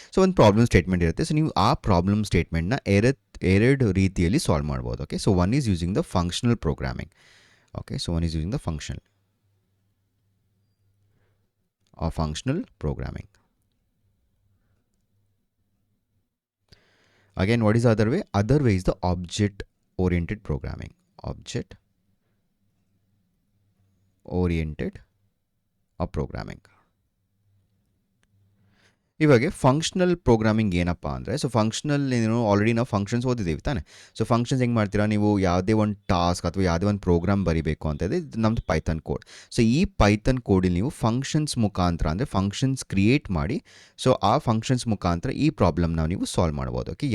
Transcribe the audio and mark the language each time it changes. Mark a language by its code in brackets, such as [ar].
[kn] So ಒಂದು problem statement ಇರುತ್ತೆ. So ನೀವು ಆ ಪ್ರಾಬ್ಲಮ್ ಸ್ಟೇಟ್ಮೆಂಟ್ನ ಎರಡು ರೀತಿಯಲ್ಲಿ ಸಾಲ್ವ್ ಮಾಡ್ಬೋದು, okay. [en] So one is using the functional programming, okay. So one is using the functional programming. Again, what is the other way? Other way is the object oriented programming. Object oriented programming. [kn] ಇವಾಗ functional programming ಏನಪ್ಪ ಅಂದರೆ, so functional already ನಾವು functions ಓದಿದ್ದೀವಿ ತಾನೆ. So functions ಹೆಂಗೆ ಮಾಡ್ತೀರಾ ನೀವು? ಯಾವುದೇ ಒಂದು ಟಾಸ್ಕ್ ಅಥವಾ ಯಾವುದೇ ಒಂದು ಪ್ರೋಗ್ರಾಮ್ ಬರೀಬೇಕು ಅಂತ ಇದೆ, ನಮ್ಮದು ಪೈಥನ್ ಕೋಡ್. ಸೊ ಈ ಪೈಥನ್ ಕೋಡಲ್ಲಿ ನೀವು ಫಂಕ್ಷನ್ಸ್ ಮುಖಾಂತರ ಅಂದರೆ ಫಂಕ್ಷನ್ಸ್ ಕ್ರಿಯೇಟ್ ಮಾಡಿ, ಸೊ ಆ ಫಂಕ್ಷನ್ಸ್ ಮುಖಾಂತರ ಈ ಪ್ರಾಬ್ಲಮ್ನ ನೀವು ಸಾಲ್ವ್ ಮಾಡ್ಬೋದು, ಓಕೆ.